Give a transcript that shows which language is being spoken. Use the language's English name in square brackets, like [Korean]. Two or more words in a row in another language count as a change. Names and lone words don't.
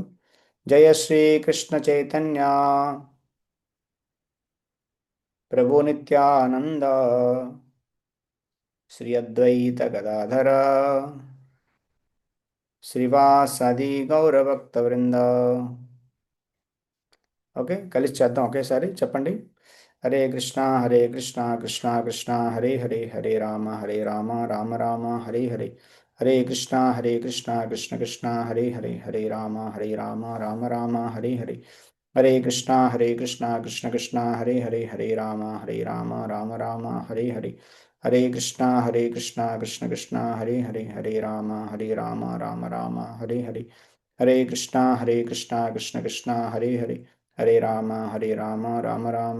[Telugu] జయ శ్రీ కృష్ణ చైతన్య ప్రభు నిత్యానంద శ్రీ అద్వైత గదాధర శ్రీవాసది గౌరభక్తవృంద. ఓకే. కలిసి చేద్దాం ఒకేసారి చెప్పండి. హరే కృష్ణ హరే కృష్ణ కృష్ణ కృష్ణ హరే హరే హరే రామ హరే రామ రామ రామ హరే హరే హరే కృష్ణ కృష్ణ కృష్ణ హరే హరే హరే రామ రామ రామ హరే హరే హరే కృష్ణ కృష్ణ కృష్ణ హరే హరే హరే రామ రామ రామ హరే హరే హరే కృష్ణ కృష్ణ కృష్ణ హరే హరే హరే రామ రామ రామ హరే హరే హరే కృష్ణ కృష్ణ కృష్ణ హరే హరే హరే రామ రామ రామ